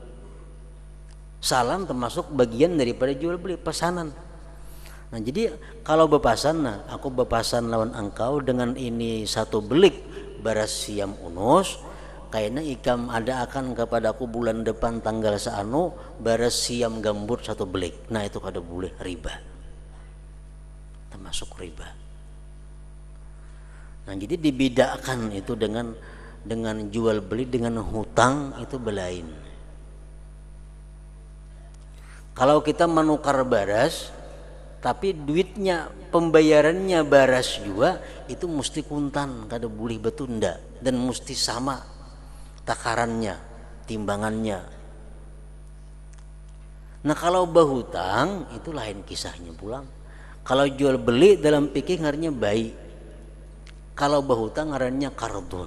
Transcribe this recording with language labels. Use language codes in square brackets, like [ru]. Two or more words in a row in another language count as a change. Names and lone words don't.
[bjn] Salam termasuk bagian daripada jual beli, pesanan. Nah jadi kalau bepasan, nah aku bepasan lawan engkau dengan ini 1 belik beras siam unus, kayaknya ikam ada akan kepadaku bulan depan tanggal seanu beras siam gambut 1 belik. Nah itu kada boleh, riba, termasuk riba. Nah jadi dibedakan itu dengan jual beli dengan hutang, itu belain. Kalau kita menukar beras tapi duitnya pembayarannya beras juga, itu mesti kuntan, kada boleh betunda, dan mesti sama takarannya, timbangannya. Nah kalau berhutang itu lain kisahnya pulang. Kalau jual beli dalam fikih ngarannya bayi, kalau berhutang ngarannya kardun.